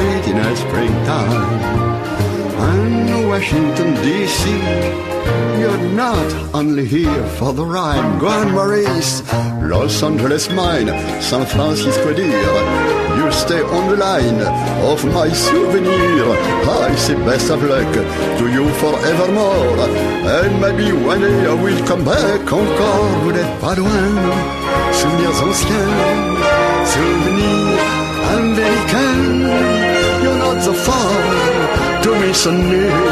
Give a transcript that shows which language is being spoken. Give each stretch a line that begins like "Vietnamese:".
English: In a springtime, and Washington D.C., you're not only here for the rhyme. Go on, Maurice, Los Angeles mine, San Francisco dear, you stay on the line of my souvenir. I say best of luck to you forevermore, and maybe one day I will come back encore.
French: Vous n'êtes pas loin, souvenirs anciens, souvenirs américains.
English: You're not so far, to me so near.